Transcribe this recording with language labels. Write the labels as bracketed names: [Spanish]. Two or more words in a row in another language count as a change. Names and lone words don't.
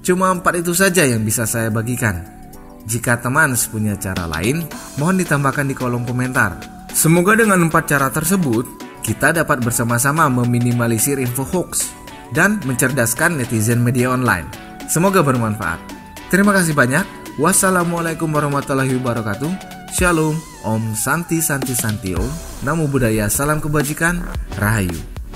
[Indonesian] Cuma 4 itu saja yang bisa saya bagikan. Jika teman punya cara lain, mohon ditambahkan di kolom komentar. Semoga dengan 4 cara tersebut, kita dapat bersama-sama meminimalisir info hoax dan mencerdaskan netizen media online. Semoga bermanfaat. Terima kasih banyak. [Arabic] والسلام عليكم ورحمة الله وبركاته. [Indonesian] Shalom, [Sanskrit] ॐ शान्ति शान्ति शान्ति ॐ. [Pali] Namo Buddhaya, [Indonesian] salam kebajikan, Rahayu.